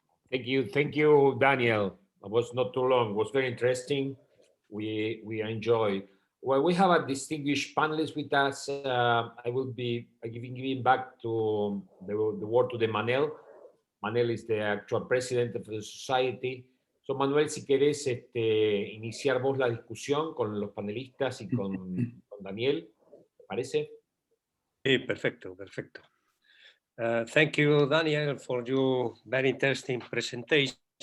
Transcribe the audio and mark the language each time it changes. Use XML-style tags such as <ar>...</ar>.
<en>Thank you, Daniel. It was not too long. It was very interesting. We enjoy. Well, we have a distinguished panelist with us. I will be giving back to the word to the Manel. Manel is the actual president of the society.</en> <es>So, Manuel, si querés iniciar vos la discusión con los panelistas y con Daniel, ¿te parece? Sí, perfecto, perfecto.</es> <en>Thank you, Daniel, for your very interesting presentation.</en>